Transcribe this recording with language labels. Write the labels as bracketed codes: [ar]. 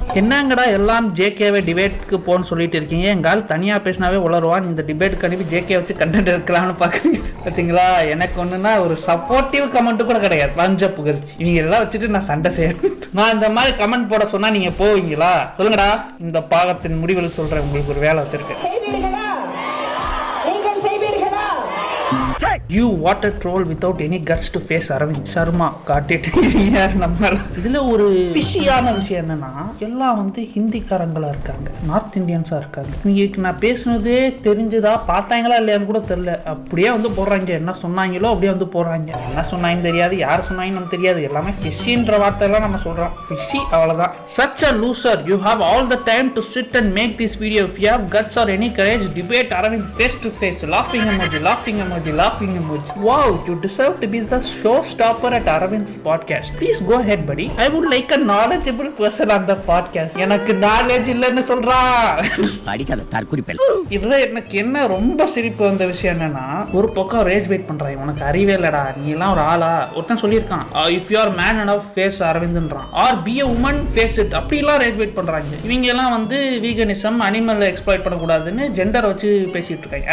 [ta] என்னங்கடா எல்லாம் ஜேகேவை டிபேட்டுக்கு போன்னு சொல்லிட்டு இருக்கீங்க, எங்கால் தனியாக பேசினாவே உளருவான், இந்த டிபேட்டுக்கு அனுப்பி ஜேகே வச்சு கண்டென்ட் இருக்கலாம்னு பார்க்குறீங்க. பார்த்தீங்களா, எனக்கு ஒன்றுனா ஒரு சப்போர்ட்டிவ் கமெண்ட் கூட கிடையாது. பஞ்ச புகழ்ச்சி இவங்க எல்லாம் வச்சுட்டு நான் சண்டை செய்யணும். நான் இந்த மாதிரி கமெண்ட் போட சொன்னா நீங்க போவீங்களா? சொல்லுங்கடா. இந்த பாகத்தின் முடிவில் சொல்றேன், உங்களுக்கு ஒரு வேலை வச்சிருக்கேன். [en] You water troll without any guts to face Arvind Sharma [ta] காட்டிட்டு நம்மள. இதுல ஒரு விஷயான விஷயம் என்னன்னா, எல்லாம் வந்து ஹிந்திக்காரங்களா இருக்காங்க, நார்த் இந்தியன்ஸா இருக்காங்க. நீங்க நான் பேசுனதே தெரிஞ்சதா பார்த்தாங்களா இல்லையான்னு கூட தெரியல, அப்படியே வந்து போடுறாங்க. என்ன சொன்னாங்களோ அப்படியே வந்து போடுறாங்க. என்ன சொன்னாங்கன்னு தெரியாது, யார் சொன்னாங்கன்னு நமக்கு தெரியாது. எல்லாமே ஃபிஷின்ற வார்த்தை எல்லாம் நம்ம சொல்றோம். ஃபிஷி அவ்வளவுதான். [en] Such a loser. You have all the time to sit and make this video. If you have guts or any courage, debate Arvind face to face. Laughing emoji, laughing emoji, laughing emoji. Wow, you deserve to be the showstopper at Arvind's podcast. Please go ahead, buddy. I would like a knowledgeable person on the podcast. [ta] எனக்கு knowledge இல்லைன்னு சொல்றா. அடிக்காத தற்குறிப்பேன். இதுல எனக்கு என்ன ரொம்ப சிரிப்பு வந்த விஷயம் என்னன்னா, ஒரு பக்கம் ரேஜ் வெயிட் பண்றான். உனக்கு அறிவே இல்லடா, நீ எல்லாம் ஒரு ஆளா? ஒருத்தன் சொல்லியிருக்கான், [en] if you are man enough face [ta] அரவிந்த்ன்றான், [en] Or be a woman face it. [ta] அப்படிலாம் ரேஜ் வெயிட் பண்றாங்க. இவங்க எல்லாம் வந்து வீகனிசம், அனிமல் எக்ஸ்ப்ளாய்ட் பண்ணக்கூடாதுன்னு ஜெண்டர் வச்சு பேசிட்டு இருக்காங்க.